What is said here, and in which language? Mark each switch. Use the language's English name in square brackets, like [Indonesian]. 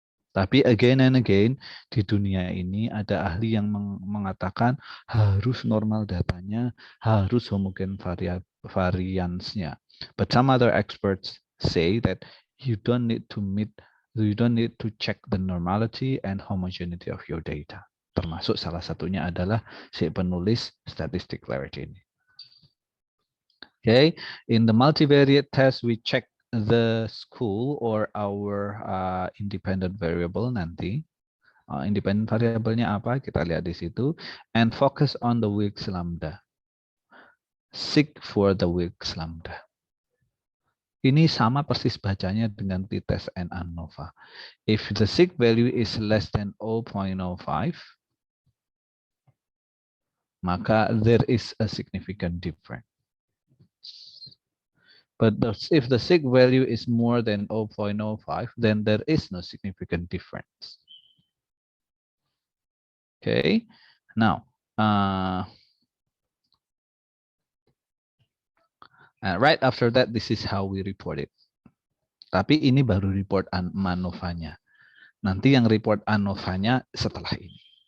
[Indonesian] Tapi [English] again and again, [Indonesian] di dunia ini ada ahli yang mengatakan harus normal datanya, harus homogen variansnya. [English] But some other experts say that you don't need to check the normality and homogeneity of your data. [Indonesian] Termasuk salah satunya adalah si penulis statistic clarity ini. [English] Okay, in the multivariate test we check the school or our independent variable [Indonesian] nanti. Independent variabelnya apa? Kita lihat di situ. [English] And focus on the Wilks lambda. Seek for the Wilks lambda. [Indonesian] Ini sama persis bacanya dengan t-test and ANOVA. [English] If the seek value is less than 0.05, [Indonesian] maka [English] there is a significant difference. But if the sig value is more than 0.05, then there is no significant difference. Okay, now right after that, this is how we report it. [Indonesian] Tapi ini baru report MANOVA-nya. Nanti yang report ANOVA-nya setelah ini.